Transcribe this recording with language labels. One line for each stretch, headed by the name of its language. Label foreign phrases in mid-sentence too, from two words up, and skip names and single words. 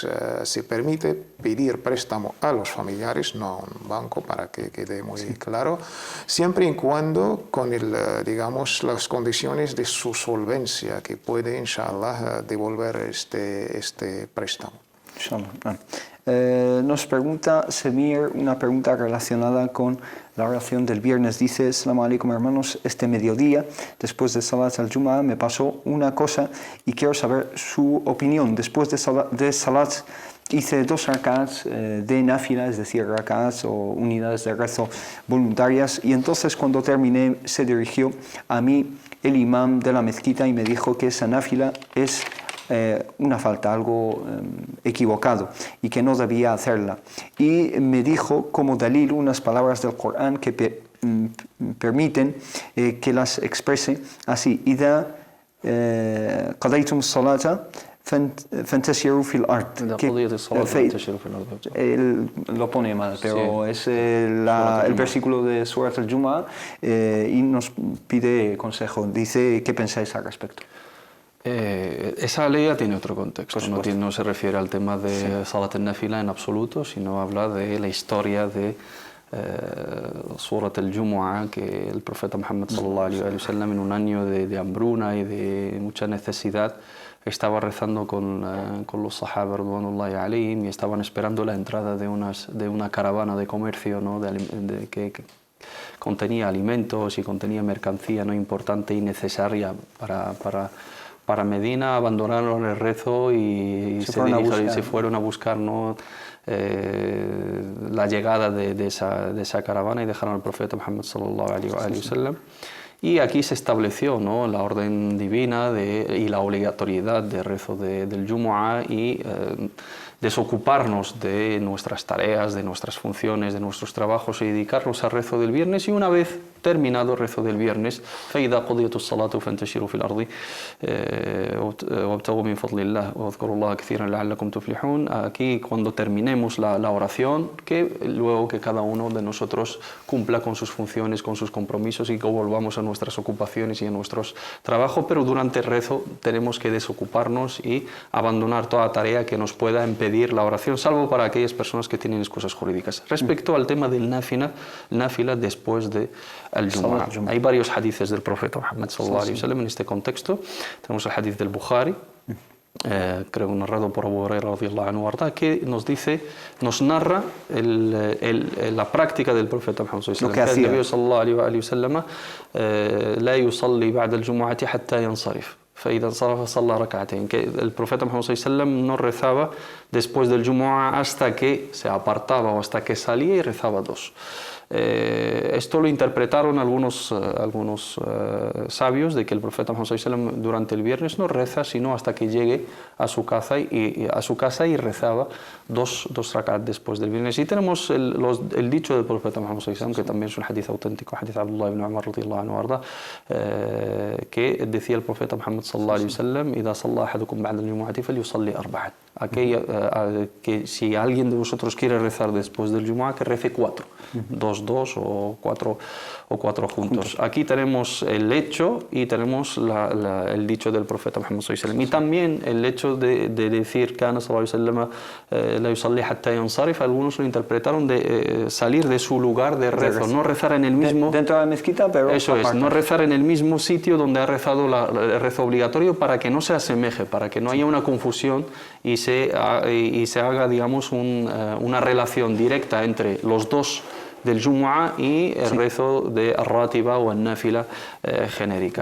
Spanish: Se permite pedir préstamo a los familiares, no a un banco, para que quede muy claro, siempre y cuando con las condiciones de su solvencia, que puede,
Arabic: إن شاء الله,
Spanish: devolver este préstamo.
Arabic: إن شاء الله.
Spanish: Nos pregunta Semir una pregunta relacionada con la oración del viernes. Dice:
Arabic: السلام عليكم
Spanish: hermanos, este mediodía, después de
Arabic: صلاة الجمعة,
Spanish: me pasó una cosa y quiero saber su opinión. Después de Salat hice 2 rak'ats de náfila, es decir, rak'ats o unidades de rezo voluntarias, y entonces cuando terminé se dirigió a mí el imam de la mezquita y me dijo que esa náfila es una falta, algo equivocado y que no debía hacerla. Y me dijo como dalil unas palabras del Corán que permiten que las exprese así:
Arabic: إذا قضيتم الصلاة فانتشروا في الأرض.
Spanish: Lo pone mal, pero sí, es el versículo de
Arabic: سورة الجمعة
Spanish: y nos pide consejo. Dice: ¿qué pensáis al respecto? Esa ley tiene otro contexto, no se refiere al tema de
Arabic: صلاة النافلة
Spanish: en absoluto, sino habla de la historia de
Arabic: سورة الجمعة,
Spanish: que el profeta Muhammad
Arabic: صلى الله عليه وسلم,
Spanish: en un año de hambruna y de mucha necesidad, estaba rezando con los sahaba
Arabic: رضوان الله عليهم,
Spanish: y estaban esperando la entrada de una caravana de comercio, ¿no? que contenía alimentos y contenía mercancía, ¿no?, importante y necesaria para Medina. Abandonaron el rezo y se fueron a buscar, ¿no?, la llegada de esa caravana, y dejaron al profeta Muhammad
Arabic: صلى الله عليه وسلم.
Spanish: Y aquí se estableció, ¿no?, la orden divina y la obligatoriedad de rezo del Jumu'ah y desocuparnos de nuestras tareas, de nuestras funciones, de nuestros trabajos y dedicarnos al rezo del viernes. Y una vez terminado el rezo del viernes,
Arabic: فَإِذَا قُضِيَتُ الصَّلَاةُ فَانْتَشِرُوا فِي الْأَرْضِ وَابْتَغُوا مِنْ فَضْلِ اللَّهِ وَاذْكُرُوا اللَّهَ كَثِيرًا لَعَلَّكُمْ تُفْلِحُونَ.
Spanish: Aquí, cuando terminemos la oración, que luego que cada uno de nosotros cumpla con sus funciones, con sus compromisos, y que volvamos a nuestras ocupaciones y a nuestros trabajos, pero durante el rezo tenemos que desocuparnos y abandonar toda tarea que nos pueda impedir la oración, salvo para aquellas personas que tienen excusas jurídicas. Respecto al tema del náfila después de al-Jumu'ah, hay varios hadices del profeta Muhammad
Arabic: صلى الله عليه وسلم
Spanish: en este contexto. Tenemos el hadith del Bukhari, creo narrado por Abu Hurairah
Arabic: رضي الله عنه,
Spanish: que nos narra la práctica del profeta Muhammad
Arabic: صلى الله عليه وسلم. El النبي صلى الله عليه وسلم لا يصلي بعد الجمعة حتى ينصرف. فإذا انصرف صلى ركعتين.
Spanish: Que el profeta Muhammad
Arabic: صلى الله عليه وسلم
Spanish: no rezaba después del Jumu'ah hasta que se apartaba o hasta que salía, y rezaba 2. Esto lo interpretaron algunos sabios, de que el profeta Muhammad
Arabic: صلى الله عليه وسلم
Spanish: durante el viernes no reza sino hasta que llegue a su casa y rezaba 2 rakat después del viernes. Y tenemos el dicho del profeta Muhammad
Arabic: صلى الله عليه وسلم,
Spanish: que también es un hadith auténtico, hadith Abdullah ibn Umar
Arabic: رضي الله عنه,
Spanish: que decía el profeta Muhammad
Arabic: صلى الله عليه وسلم: إذا صلى أحدكم بعد الجمعة فليصلي 4.
Spanish: Que si alguien de vosotros quiere rezar después del Jumu'ah, que rece 4, 2 o 4 juntos. Aquí tenemos el hecho y tenemos el dicho del profeta Muhammad
Arabic: صلى الله عليه وسلم.
Spanish: Y también el hecho de decir
Arabic: كان صلى الله عليه وسلم لا يصلي حتى ينصرف,
Spanish: algunos lo interpretaron de salir de su lugar de rezo, no rezar en el mismo dentro de la mezquita, pero eso aparte. No rezar en el mismo sitio donde ha rezado el rezo obligatorio, para que no se asemeje, para que no haya una confusión y se haga, digamos, una relación directa entre los 2 del Jumu'ah y el rezo de Ar-Ratiba o An-Nafila genérica.